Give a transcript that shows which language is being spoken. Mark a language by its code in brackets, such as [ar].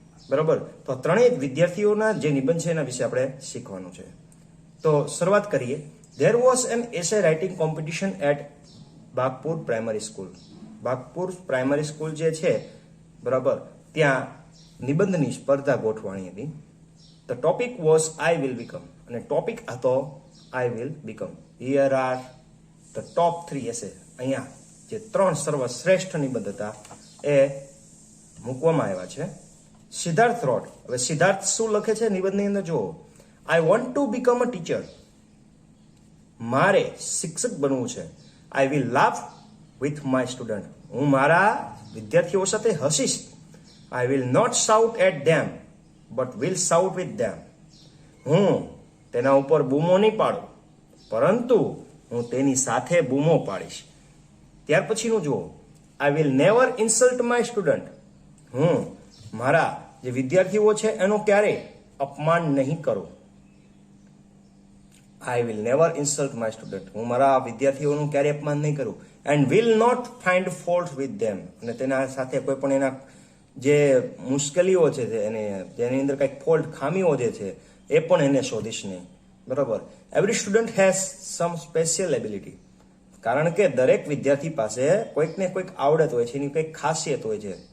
[gu] બરાબર, તો ત્રણેય વિદ્યાર્થીઓના જે નિબંધ છે એના વિશે આપણે શીખવાનું છે. તો શરૂઆત કરીએ. [en] There was an essay writing competition at Bagpur primary school. [gu] Bagpur primary school જે છે, બરાબર, ત્યાં નિબંધની સ્પર્ધા ગોઠવાણી હતી. [en] The topic was I will become, [gu] અને ટોપિક હતો [en] I will become. Here are the top 3 essay. [gu] અહીંયા જે 3 સર્વશ્રેષ્ઠ નિબંધ હતા એ મૂકવામાં આવ્યા છે. સિદ્ધાર્થ રોડ. હવે સિદ્ધાર્થ શું લખે છે નિબંધની અંદર જુઓ. [en] I want to become a teacher. [gu] મારે શિક્ષક બનવું છે. [en] I will laugh with my student. [gu] હું મારા વિદ્યાર્થીઓ સાથે હસીશ. [en] I will not shout at them, but will shout with them. [gu] હું તેના ઉપર બૂમો નહીં પાડું, પરંતુ હું તેની સાથે બૂમો પાડીશ. ત્યાર પછીનું જુઓ. [en] I will never insult my student. [gu] હું મારા જે વિદ્યાર્થીઓ છે એનું ક્યારેય અપમાન નહીં કરું. [en] I will never insult my student. [gu] હું મારા વિદ્યાર્થીઓનું ક્યારેય અપમાન નહીં કરું. [en] And will not find fault with them. [gu] અને તેના સાથે કોઈ પણ એના જે મુશ્કેલીઓ છે જેની અંદર કંઈક ફોલ્ટ, ખામીઓ જે છે એ પણ એને શોધીશ નહીં. બરાબર. [en] Every student has some special ability. [gu] કારણ કે દરેક વિદ્યાર્થી પાસે કોઈક ને કોઈક આવડત હોય છે, એની કંઈક ખાસિયત હોય છે.